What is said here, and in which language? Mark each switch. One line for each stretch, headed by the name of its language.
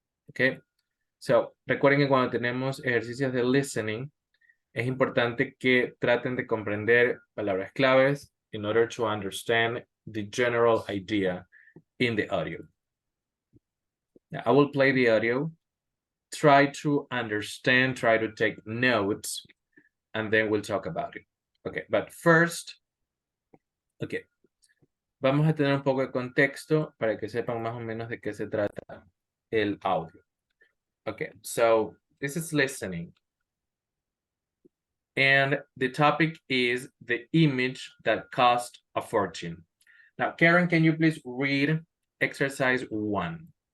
Spanish: Okay? So, recuerden que cuando tenemos ejercicios de listening, es importante que traten de comprender palabras claves
English: in order to understand the general idea in the audio. Now, I will play the audio. Try to understand, try to take notes, and then we'll talk about it. Okay, but first, okay.
Spanish: Vamos a tener un poco de contexto para que sepan más o menos de qué se trata el audio.
English: Okay, so this is listening. And the topic is the image that cost a fortune. Now, Karen, can you please read exercise 1?